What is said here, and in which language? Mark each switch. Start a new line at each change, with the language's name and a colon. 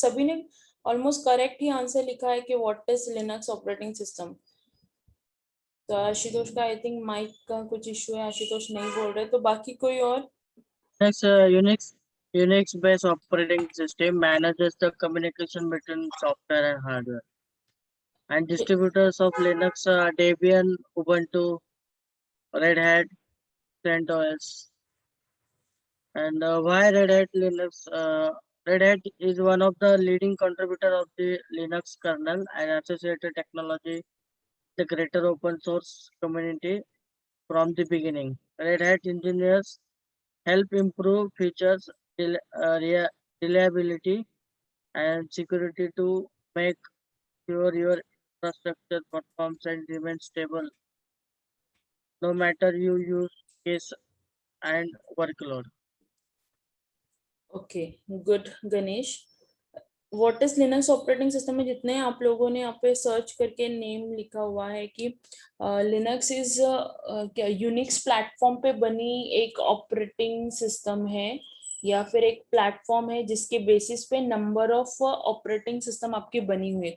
Hindi: सभी ने almost correct ही answer लिखा है कि
English: What is Linux operating system.
Hindi: तो आशुतोष का आई थिंक माइक का कुछ इशू है, आशुतोष नहीं बोल रहे, तो बाकी कोई और?
English: Unix based operating system manages the communication between software and hardware. And distributors of Linux are Debian, Ubuntu, Red Hat, CentOS. And why Red Hat Linux? Red Hat is one of the leading contributor of the Linux kernel and associated technology, the greater open source community from the beginning. Red Hat engineers help improve features, reliability, and security to make sure your infrastructure performs and remains stable, no matter you use case and workload. Okay, good Ganesh. What is Linux operating system
Hindi: में जितने आप लोगों ने यहाँ पे search करके name लिखा हुआ है कि लिनक्स इज क्या यूनिक्स प्लेटफॉर्म पे बनी एक ऑपरेटिंग सिस्टम है या फिर एक प्लेटफॉर्म है जिसके बेसिस पे नंबर ऑफ ऑपरेटिंग सिस्टम आपकी बनी हुई है।